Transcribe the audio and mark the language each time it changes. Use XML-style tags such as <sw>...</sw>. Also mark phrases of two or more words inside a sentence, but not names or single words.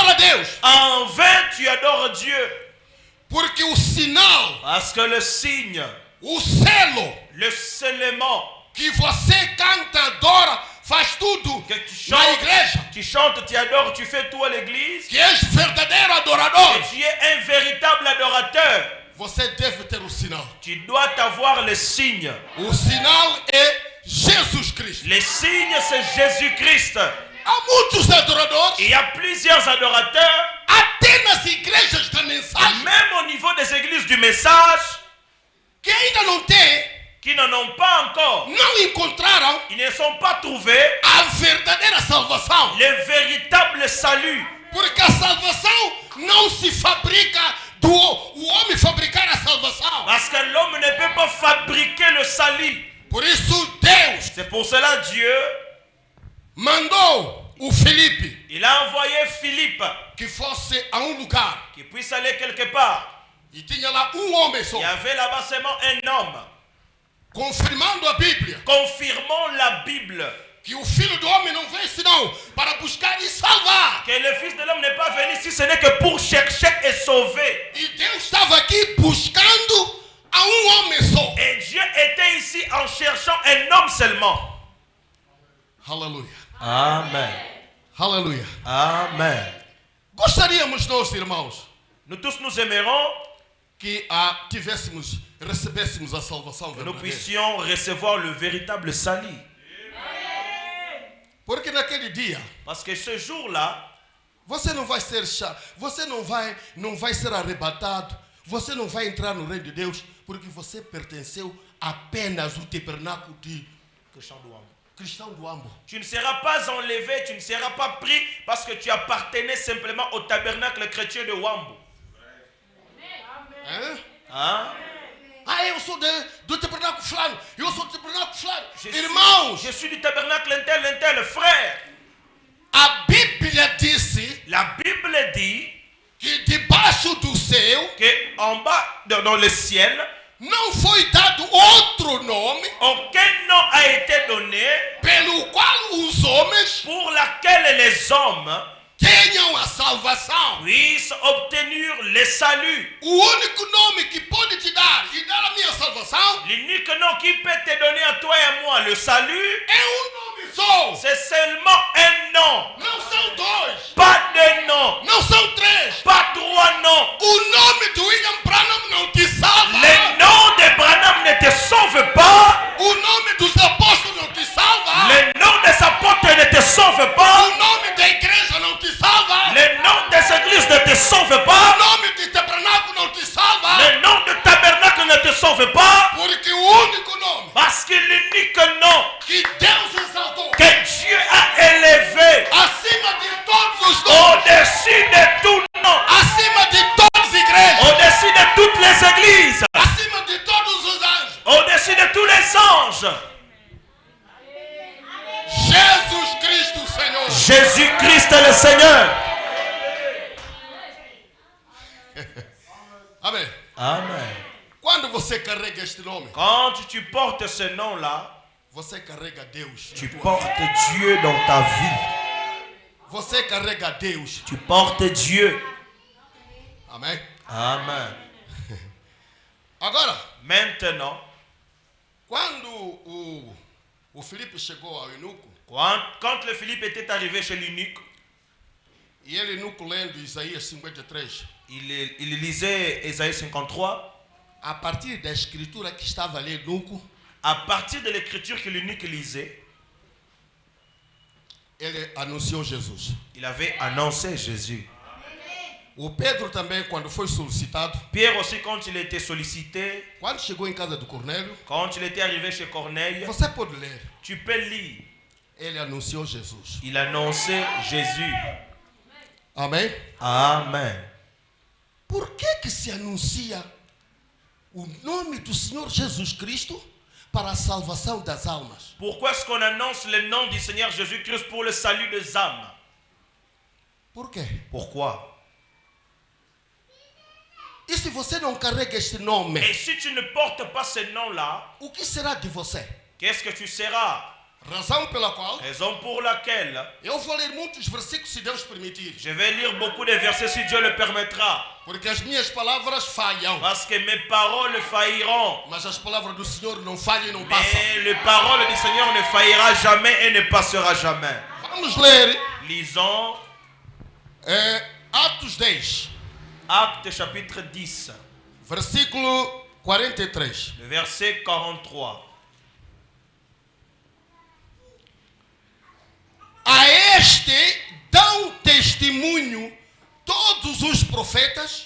<pt>Deus.</pt> <fr>En vain tu adores Dieu.</fr> <pt>Porque o sinal,</pt> <fr>Parce que le signe,</fr> <pt>o selo</pt> <fr>le scellement</fr> <pt>que você canta, adora, faz tudo</pt> <fr>que tu</fr> <pt>na igreja,</pt> <fr>chantes, tu adores, tu fais tout à l'église,</fr> <pt>que és verdadeiro adorador,</pt> <fr>et tu es un véritable adorateur.</fr> <pt>você deve ter o sinal.</pt> <fr>Tu dois avoir le signe.</fr> <pt>O sinal é Jesus Cristo.</pt> <fr>Le signe, c'est Jésus-Christ.</fr> <pt>Há muitos adoradores,</pt> <fr>Il y a plusieurs adorateurs,</fr> <pt>até nas igrejas da mensagem,</pt> <fr>même au niveau des églises du message,</fr> <pt>que ainda não têm,</pt> <fr>qui n'en ont pas encore.</fr> <pt>não encontraram</pt> <fr>Ils ne sont pas trouvés</fr> <pt>a verdadeira salvação.</pt> <fr>le véritable salut.</fr> <pt>Porque a salvação não se fabrica o homem fabricar a salvação.</pt> <fr>Parce que l'homme ne peut pas fabriquer le salut.</fr> <pt>Por isso Deus</pt> <fr>C'est pour cela Dieu,</fr> <pt>mandou o Felipe</pt> <fr>il a envoyé Philippe</fr> <pt>que fosse a lugar</pt> <fr>qui puisse aller quelque part.</fr> <pt>e tinha lá homem só,</pt> <fr>Il y avait là-bas seulement un homme.</fr> <pt>confirmando a Bíblia,</pt> <fr>Confirmons la Bible.</fr> <pt>que o Filho do Homem não veio senão para buscar e salvar.</pt> <fr>Que le Fils de l'homme n'est pas venu si ce n'est que pour chercher et sauver.</fr> <pt>E Deus estava aqui buscando a homem só.</pt> <fr>Et Dieu était ici en cherchant un homme seulement.</fr> <pt>Aleluia.</pt> <fr>Amen.</fr> <pt>Aleluia.</pt> <fr>Amen.</fr> <pt>Gostaríamos nós, irmãos,</pt> <fr>Nous tous nous aimerons</fr> <pt>que recebêssemos a salvação</pt> <fr>que nous</fr> <pt>verdadeira.</pt> <fr>puissions recevoir le véritable salut.</fr> <pt>Porque naquele dia</pt> <fr>Parce que ce jour-là,</fr> <pt>você não vai ser você não vai ser arrebatado, você não vai entrar no reino de Deus, porque você pertenceu apenas ao tabernáculo de Cristão do Ambo.</pt> <fr>tu ne seras pas enlevé, tu ne seras pas pris parce que tu appartenais simplement au tabernacle chrétien de Wambo.</fr> <pt>Hein?</pt> <fr>Hein?</fr> <pt>Ah, eu sou do tabernáculo fulano, eu sou do tabernáculo fulano. Irmãos,</pt> <fr>Je suis du tabernacle un tel, frère.</fr> <pt>a Bíblia disse</pt> <fr>La Bible dit</fr> <pt>que debaixo do céu</pt> <fr>que en bas, dans le ciel,</fr> <pt>não foi dado outro nome</pt> <fr>aucun nom a été donné</fr> <pt>pelo qual os homens</pt> <fr>pour laquelle les hommes</fr> <pt>tenham a salvação.</pt> <fr>puissent obtenir le salut.</fr> <pt>O único nome que pode te dar e dar a minha salvação</pt> <fr>L'unique nom qui peut te donner à toi et à moi le salut,</fr> <pt>é nome só.</pt> <fr>c'est seulement un nom.</fr> <pt>Não são dois,</pt> <fr>Pas deux noms,</fr> <pt>não são três.</pt> <fr>pas trois noms.</fr> <pt>O nome do William Branham não te salva.</pt> <fr>Le nom de Branham ne te sauve pas.</fr> <pt>O nome dos apóstolos não te salva.</pt> <fr>Le nom des apôtres ne te sauve pas.</fr> <pt>O nome da igreja não te salva.</pt> <fr>Le nom des églises ne te sauve</fr> <pt>O</pt> <fr>pas.</fr> <pt>nome de tabernáculo não te salva.</pt> <fr>Le nom de tabernacle ne te sauve pas.</fr> <pt>Porque o único nome</pt> <fr>Parce que l'unique nom</fr> <pt>que Deus exaltou</pt> <fr>que Dieu a élevé</fr> <pt>acima de todos os nomes,</pt> <fr>au-dessus de tout nom,</fr> <pt>acima de todas as igrejas,</pt> <fr>au-dessus de toutes les églises,</fr> <pt>acima de todos os anjos,</pt> <fr>au-dessus de tous les anges,</fr> <pt>Jesus Cristo, Senhor.</pt> <fr>Jésus-Christ le Seigneur.</fr> <pt>Amém.</pt> <fr>Amen.</fr> <pt>Quando você carrega este nome,</pt> <fr>Quand tu portes ce nom-là,</fr> <pt>você carrega Deus.</pt> <fr>tu portes Dieu dans ta vie.</fr> <pt>Você carrega Deus.</pt> <fr>Tu portes Dieu.</fr> <pt>Amém.</pt> <fr>Amen.</fr> <pt>Agora,</pt> <fr>Maintenant,</fr> <pt>quando o Filipe chegou ao eunuco,</pt> <fr>quand le Philippe était arrivé chez l'eunuque,</fr> <pt>e ele eunuco lendo Isaías 53,</pt> <fr>il lisait Ésaïe 53.</fr> <pt>a partir da escritura que estava ali eunuco,</pt> <fr>À partir de l'écriture que l'eunuque lisait,</fr> <pt>ele anunciou Jesus.</pt> <fr>il avait annoncé Jésus.</fr> <pt>O Pedro também, quando foi solicitado,</pt> <fr>Pierre aussi, quand il était sollicité,</fr> <pt>quando chegou em casa do Cornélio,</pt> <fr>quand il était arrivé chez Corneille,</fr> <pt>você pode ler,</pt> <fr>tu peux lire.</fr> <pt>ele anunciou Jesus.</pt> <fr>Il annonçait Jésus.</fr> <pt>Amém?</pt> <fr>Amen.</fr> <pt>Por que se anuncia o nome do Senhor Jesus Cristo para a salvação das almas?</pt> <fr>Pourquoi est-ce qu'on annonce le nom du Seigneur Jésus-Christ pour le salut des âmes?</fr> <pt>Por quê?</pt> <fr>Pourquoi?</fr> <pt>E se você não carrega este nome,</pt> <fr>Et si tu ne portes pas ce nom-là,</fr> <pt>o que será de você?</pt> <fr>qu'est-ce que tu seras?</fr> <pt>Razão pela qual</pt> <fr>Raison pour laquelle</fr> <pt>eu vou ler muitos versículos se Deus permitir.</pt> <fr>je vais lire beaucoup de versets si Dieu le permettra.</fr> <pt>Porque as minhas palavras falham.</pt> <fr>Parce que mes paroles failliront.</fr> <pt>Mas as palavras do Senhor não falham e não passam.</pt> <fr>Mais les paroles du Seigneur ne faillira jamais et ne passera jamais.</fr> <pt>Vamos ler</pt> <fr>Lisons</fr> <pt>Atos 10,</pt> <fr>Actes chapitre 10,</fr> <pt>versículo 43.</pt> <fr>le verset 43.</fr> <pt>A este dão testemunho todos os profetas</pt>